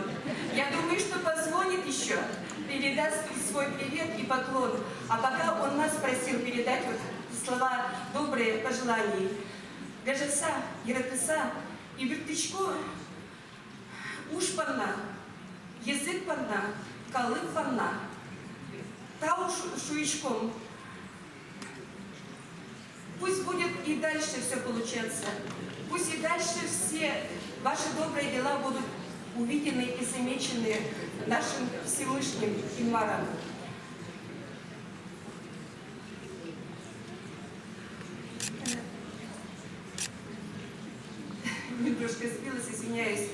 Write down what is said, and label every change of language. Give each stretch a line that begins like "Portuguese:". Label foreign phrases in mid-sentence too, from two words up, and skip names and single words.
Russian: Я думаю, что позвонит еще, передаст свой привет и поклон. А пока он нас просил передать вот слова добрые пожеланий.
Udmurt: Гажеса, Ератеса и Вертычко, уж панна, язык панна, калык панна, тау шуичком.
Russian: Пусть будет и дальше все получаться. Пусть и дальше все ваши добрые дела будут увидены и замечены нашим Всевышним Инмаром. Немножко сбилась, извиняюсь.